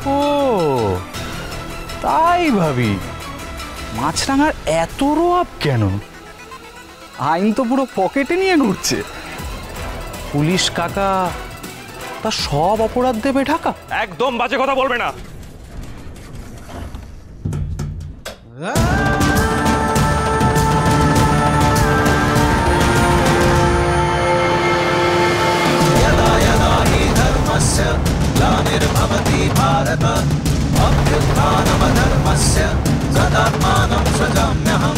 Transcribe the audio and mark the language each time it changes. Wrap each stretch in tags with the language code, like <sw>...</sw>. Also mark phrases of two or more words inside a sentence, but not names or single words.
<bn>ও তাই ভাবি, মাছরাঙার এত রোয়াব কেন? আইন তো পুরো পকেটে নিয়ে ঘুরছে। পুলিশ কাকা তা সব অপরাধ দেবে ঢাকা। একদম বাজে কথা বলবে না।</bn> <sa>यदा यदा हि धर्मस्य ग्लानिर्भवति भारत अभ्युत्थानमधर्मस्य तदात्मानं सृजाम्यहम्।</sa>